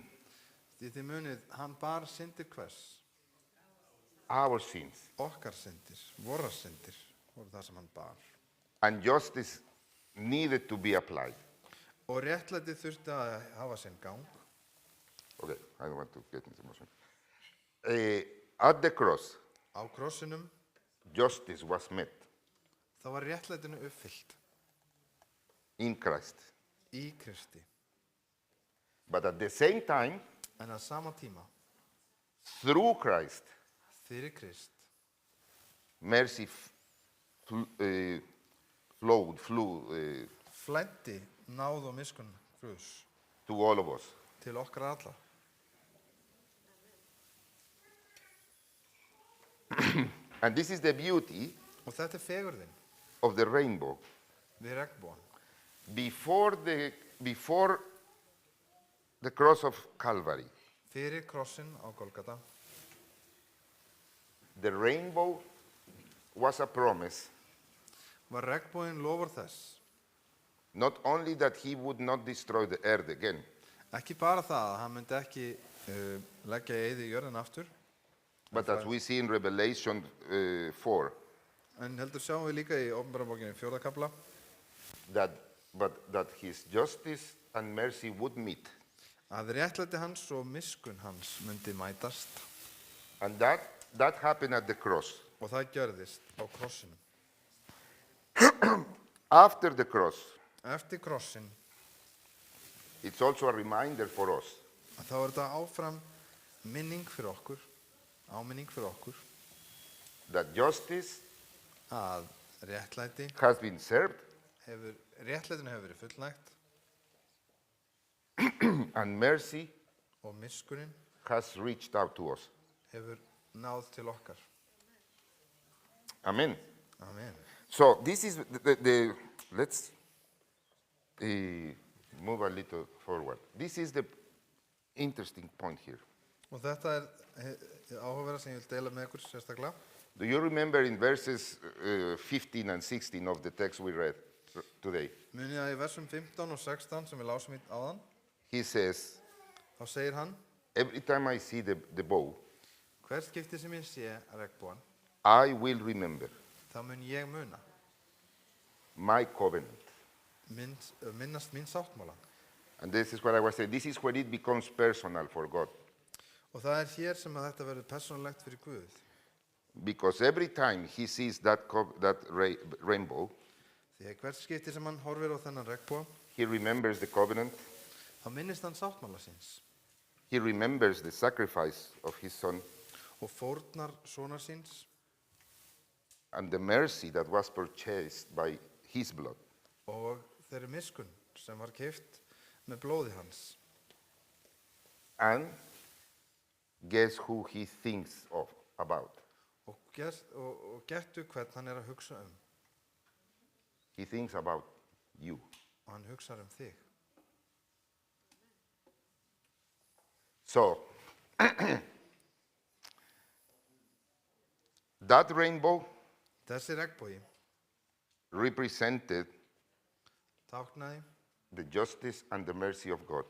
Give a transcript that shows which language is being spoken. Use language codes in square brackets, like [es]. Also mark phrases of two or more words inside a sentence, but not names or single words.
[is] Því þið munið, hann bar syndir hvers? [en] Our sins. [is] Okkar syndir, vorar syndir, voru það sem hann bar. [en] And justice needed to be applied. [is] Og réttlæti þurfti að hafa sinn gang. [en] Okay, I don't want to get into motion. At the cross, [is] Á krossinum, [en] justice was met [is] þá var réttlætinu uppfyllt [en] in Christ. [is] í Kristi. [en] But at the same time, [is] En að sama tíma, [en] through Christ, [is] fyrir Krist, [en] mercy flew [is] flæddi náð og miskunn Guðs [en] to all of us. [is] til okkar alla. [en] And this is the beauty [is] Og þetta er fegurðin [en] of the rainbow. [is] við regnbogan. [en] Before the cross of Calvary, [is] Fyrir krossin á Golgata, [en] the rainbow was a promise, [is] var regnboginn lofur þess. [en] not only that he would not destroy the earth again, [is] Ekki bara það að hann myndi ekki leggja í eyði jörðina aftur, [en] but as we see in Revelation 4, [is] en heldur sjáum við líka í Opinberabókinni 4. kafla [en] but that his justice and mercy would meet. [is] að réttlæti hans og miskunn hans myndi mætast. [en] And that happened at the cross. [is] Og það gjörðist á krossinum. [en] After the cross, [is] Eftir krossin, [en] it's also a reminder for us [is] þá er þetta áfram minning fyrir okkur, áminning fyrir okkur, [en] that justice [is] að réttlæti [en] has been served [is] réttlætinu hefur verið fullnægt [en] and mercy [is] og miskunnin [en] has reached out to us. [is] hefur náð til okkar. [en] Amen. [is] Amen. [en] So this is let's move a little forward. This is the interesting point here. [is] Og þetta er áhugaverða sem ég vil deila með ykkur sérstaklega. [en] Do you remember in verses 15 and 16 of the text we read today? [is] Munið að í versum 15 og 16 sem við lásum í áðan, [en] He says, [is] þá segir hann, [en] every time I see the bow, [is] hvert skipti sem ég sé regnbogann, [en] I will remember [is] þá mun ég muna, [en] my covenant. [is] minnast mín sáttmála. [en] And this is what I was saying. This is where it becomes personal for God. [is] Og það er hér sem að þetta verður persónulegt fyrir Guð. [en] Because every time he sees that rainbow, [is] Því að hvert skipti sem hann horfir á þennan regnboga, [en] he remembers the covenant. [is] þá minnist hann sáttmála síns [en] He remembers the sacrifice of his son [is] og fórnar sonar síns [en] and the mercy that was purchased by his blood. [is] og þeirri miskunn sem var keypt með blóði hans. [en] And guess who he thinks about? [is] Og gettu hvern hann er að hugsa [en] He thinks about you. [is] og hann hugsar þig. [en] So, that rainbow [is] Þessi regnbogi [en] represented [is] táknaði [en] the justice and the mercy of God.